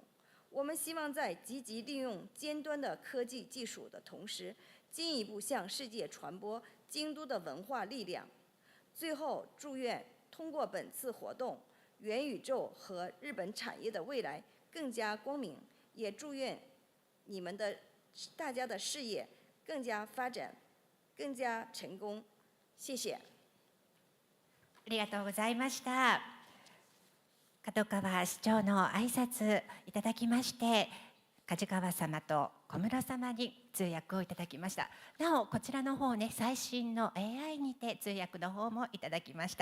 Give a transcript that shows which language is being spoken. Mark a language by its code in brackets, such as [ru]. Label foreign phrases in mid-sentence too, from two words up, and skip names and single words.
[zh] 我们希望在积极利用尖端的科技技术的同时，进一步向世界传播京都的文化力量。最后，祝愿通过本次活动， 元宇宙和日本产业的未来更加光明，也祝愿你们的大家的事业更加发展，更加成功。谢谢。 [ja] ありがとうございました。角川市長の挨拶いただきまして、梶川様と小室様に通訳をいただきました。なおこちらの方ね、最新の AI にて通訳の方もいただきました。